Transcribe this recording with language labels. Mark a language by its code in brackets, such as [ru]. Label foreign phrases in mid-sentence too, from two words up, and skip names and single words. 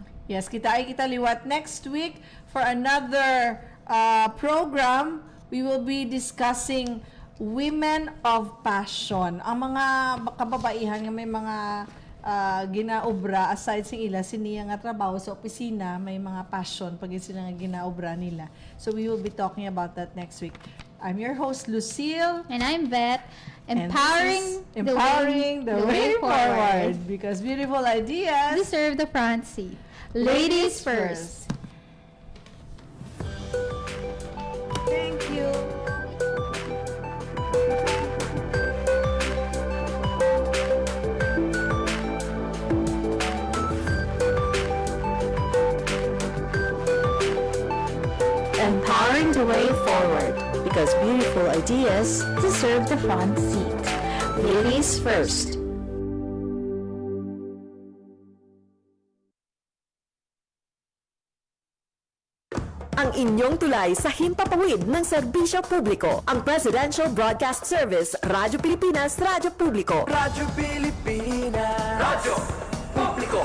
[en] Yes, [hil] kita liwat [en] next week for another program. We will be discussing Women of Passion. [hil] Ang mga kababaihan nga may mga ginaobra aside sa ila siniya nga trabaho sa opisina, may mga passion pag sila nga ginaobra nila. [en] So we will be talking about that next week. I'm your host Lucille. And I'm Beth, And empowering this is empowering the way forward because beautiful ideas deserve the front seat. Ladies first. Thank you. Empowering the way forward because beautiful ideas deserve the front seat. Ladies first. [tl] Ang inyong tulay sa himpapawid ng serbisyo publiko. Ang Presidential Broadcast Service, Radyo Pilipinas, Radyo Publiko. Radyo Pilipinas. Radyo Publiko.